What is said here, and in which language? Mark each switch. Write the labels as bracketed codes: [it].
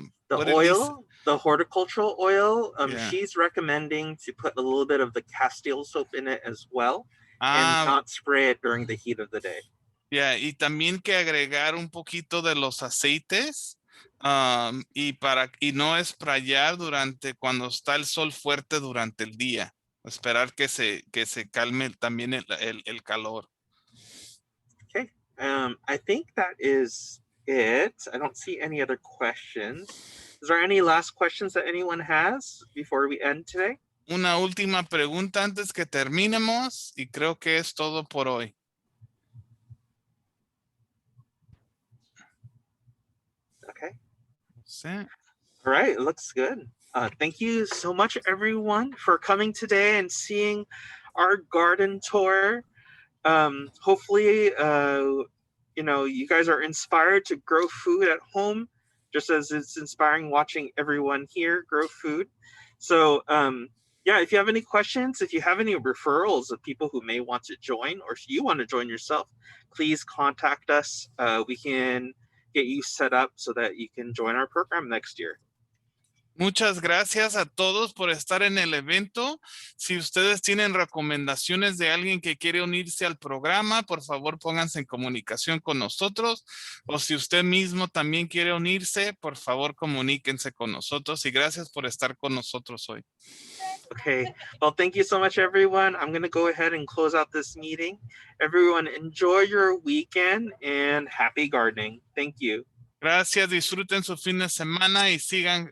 [en] oil, the horticultural oil? Yeah. She's recommending to put a little bit of the Castile soap in it as well, and not spray it during the heat of the day. [es] Yeah, y también que agregar un poquito de los aceites y no sprayar cuando está el sol fuerte durante el día. Esperar que se calme también el calor. [en] Okay, I think that is it. I don't see any other questions. Is there any last questions that anyone has before we end today? [es] Una última pregunta antes que terminemos y creo que es todo por hoy. [en] Okay. [es] Sí. [en] All right, it looks good. Thank you so much, everyone, for coming today and seeing our garden tour. Hopefully, you know, you guys are inspired to grow food at home, just as it's inspiring watching everyone here grow food. So, yeah, if you have any questions, if you have any referrals of people who may want to join, or if you want to join yourself, please contact us. We can get you set up so that you can join our program next year. [es] Muchas gracias a todos por estar en el evento. Si ustedes tienen recomendaciones de alguien que quiere unirse al programa, por favor pónganse en comunicación con nosotros. O si usted mismo también quiere unirse, por favor comuníquense con nosotros. Y gracias por estar con nosotros hoy. [en] Okay, well, thank you so much, everyone. I'm going to go ahead and close out this meeting. Everyone, enjoy your weekend and happy gardening. Thank you. [es] Gracias, disfruten su fin de semana y sigan